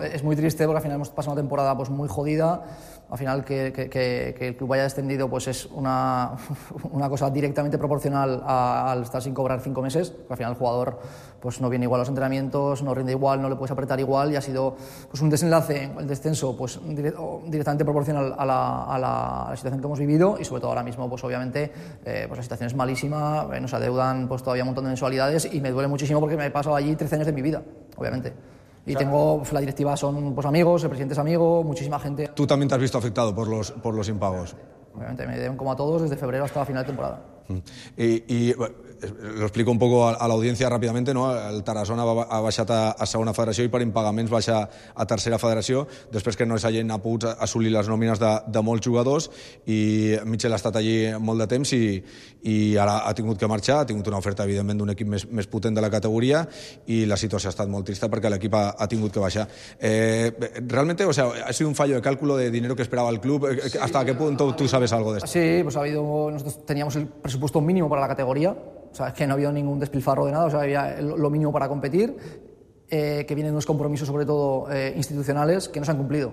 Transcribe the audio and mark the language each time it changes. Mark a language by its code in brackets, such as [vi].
[es] Es muy triste porque al final hemos pasado una temporada pues muy jodida. Al final que el club haya descendido pues es una cosa directamente proporcional al estar sin cobrar 5 meses, porque al final el jugador pues no viene igual a los entrenamientos, no rinde igual, no le puedes apretar igual, y ha sido pues un desenlace, el descenso pues directamente proporcional a la situación que hemos vivido, y sobre todo ahora mismo pues obviamente pues la situación es malísima, nos adeudan pues todavía un montón de mensualidades, y me duele muchísimo porque me he pasado allí 13 años de mi vida, obviamente. Y claro, tengo, pues, la directiva son pues amigos, el presidente es amigo, muchísima gente. ¿Tú también te has visto afectado por los impagos? Obviamente, me deben como a todos desde febrero hasta la final de temporada. Y bueno, lo explico un poco a la audiencia rápidamente, ¿no? [ca] El Tarazona ha baixat a segona federació i per impagaments baixa a tercera federació després que no s'hagin pogut assolir les nòmines de molts jugadors, i Michel ha estat allí molt de temps i ara ha tingut que marxar, ha tingut una oferta evidentment d'un equip més potent de la categoria, i la situació ha estat molt trista perquè l'equip ha tingut que baixar. [es] Realmente, o sea, ha sido un fallo de cálculo de dinero que esperaba el club. Sí, ¿hasta qué punto tú sabes algo de esto? Sí, pues ha habido, nosotros teníamos el presupuesto mínimo para la categoría, o sea, es que no había ningún despilfarro de nada, o sea, había lo mínimo para competir, que vienen unos compromisos sobre todo institucionales que no se han cumplido.